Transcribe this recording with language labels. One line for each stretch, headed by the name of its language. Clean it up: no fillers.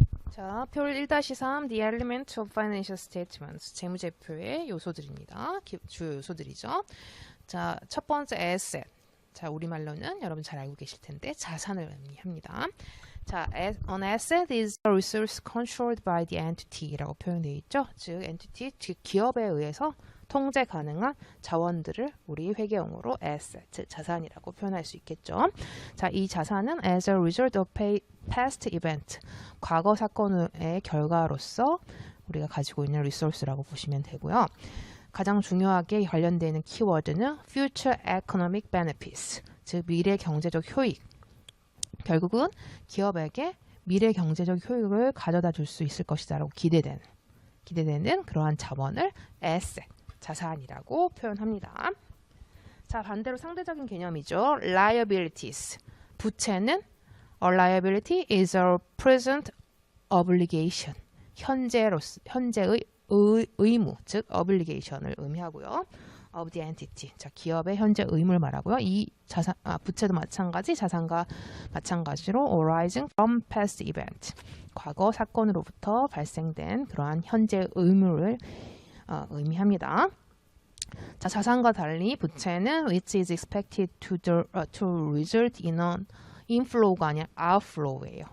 Korean: 자, 표 1-3 The element of financial statements 재무제표의 요소들입니다. 주요 요소들이죠. 자, 첫 번째 asset. 자, 우리말로는 여러분 잘 알고 계실 텐데 자산을 의미합니다.
English: 자, an asset is a resource controlled by the entity
Korean: 라고 표현되어 있죠. 즉, entity, 즉 기업에 의해서 통제 가능한 자원들을 우리 회계용어로 asset, 즉 자산이라고 표현할 수 있겠죠. 자, 이 자산은
English: as a result of past event,
Korean: 과거 사건의 결과로서 우리가 가지고 있는 리소스라고 보시면 되고요. 가장 중요하게 관련되는 키워드는
English: future economic benefits,
Korean: 즉 미래 경제적 효익. 결국은 기업에게 미래 경제적 효익을 가져다 줄 수 있을 것이다라고 기대되는 그러한 자원을 asset, 자산이라고 표현합니다. 자, 반대로 상대적인 개념이죠.
English: liabilities.
Korean: 부채는
English: a liability is a present obligation.
Korean: 현재의 의무, 즉 obligation을 의미하고요.
English: of the entity.
Korean: 자, 기업의 현재 의무를 말하고요. 이 부채도 마찬가지, 자산과 마찬가지로
English: arising from past event.
Korean: 과거 사건으로부터 발생된 그러한 현재 의무를 의미합니다.
English: 자,
Korean: 자산과 달리 부채는
English: which is expected to result in an inflow가 아니라 outflow예요.